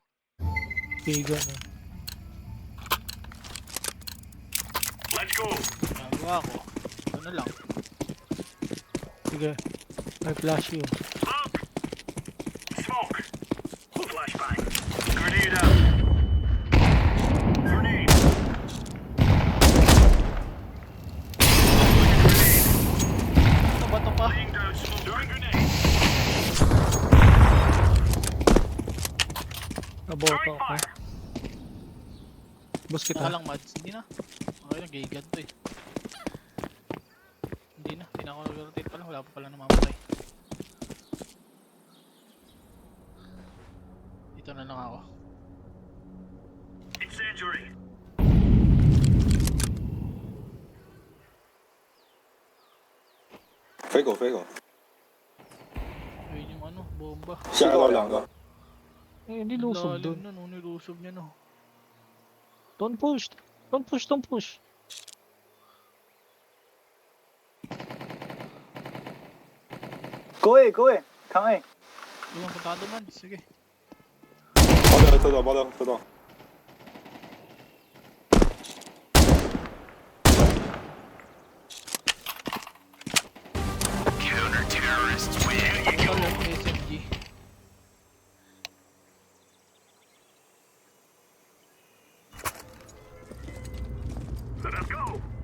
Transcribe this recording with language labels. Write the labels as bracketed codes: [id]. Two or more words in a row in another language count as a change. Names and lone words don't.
[tl] Tiga na. [en] Let's go. [tl] Nagawa ko. Ano lang. Sige. May flash yun. [en] Smoke. Smoke. Flashbang. Grenade out. Grenade. [tl] Ano ba ito pa? [en] Laying down smoke. Throwing grenade. [tl] Naboto [en] Throwing [tl] ako. [en] fire. [tl] Boss Saka kita. lang mads. Hindi na. Okay na, gigan to eh. Hindi na. Hindi na ako nag-rotate pala. Wala pa pala namamatay. Dito na lang ako. [en] Incendiary. [zh] 飞狗飞狗， [tl] Ayun yung bomba. [zh] 下一道两个， [tl] Eh, hindi lusob Lalim dun. na, no? Nilusob niya no. [en] Don't push. Don't push, don't push. Go A Go A，扛 A。 [tl] Yung puntado man. Sige. [zh] 包掉收到包掉收到， [tl] Ito lang SMG. [en] Let us go.